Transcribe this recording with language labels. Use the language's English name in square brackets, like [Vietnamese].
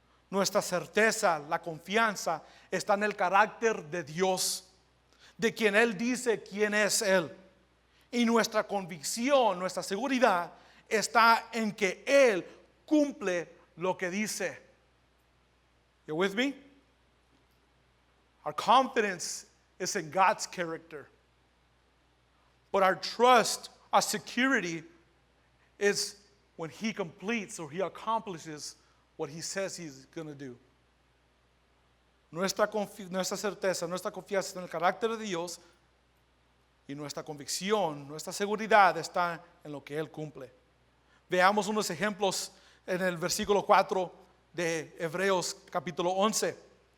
[Spanish] Nuestra certeza, la confianza está en el carácter de Dios, de quien Él dice quién es Él. Y nuestra convicción, nuestra seguridad está en que Él cumple lo que dice. [English] You with me? Our confidence is in God's character. But our trust, our security is when He completes or He accomplishes what He says He's going to do. [Spanish] Nuestra certeza, nuestra confianza en el carácter de Dios y nuestra convicción, nuestra seguridad está en lo que Él cumple. Veamos unos ejemplos en el versículo 4 de Hebreos capítulo 11.